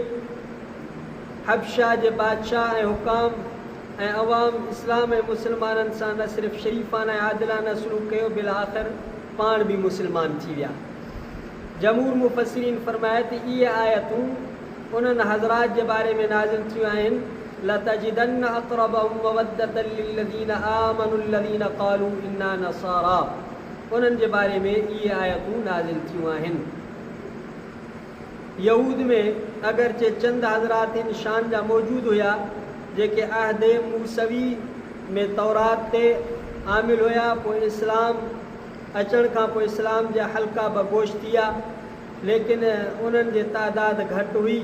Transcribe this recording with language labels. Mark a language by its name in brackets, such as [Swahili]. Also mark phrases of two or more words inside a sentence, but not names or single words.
[Sindhi] हबशा जे बादशाह ऐं हुकाम ऐं अवाम इस्लाम ऐं मुस्लमाननि सां न सिर्फ़ु शरीफ़ाना ऐं आदिलाना सलूक कयो, बिल आख़िर पाण बि मुस्लमान थी विया। जमहूर मुफ़स्सिरीन फ़रमाया त इहे आयतूं उन्हनि हज़रात जे बारे में नाज़िल थियूं आहिनि, [Arabic] لتجدن أقربهم مودة للذين آمنوا الذين قالوا إنا نصارى, [Sindhi] उन्हनि जे बारे में इहे आयतूं नाज़िल थियूं आहिनि। यहूद में अगरचे चंद हज़रात इन शान जा मौजूदु हुया जेके अहदे मूसवी में तौरात ते आमिल हुया। पोइ इस्लाम अचण खां पोइ इस्लाम जा हल्का बगोश थी विया, लेकिन उन्हनि जी तादाद घटि हुई।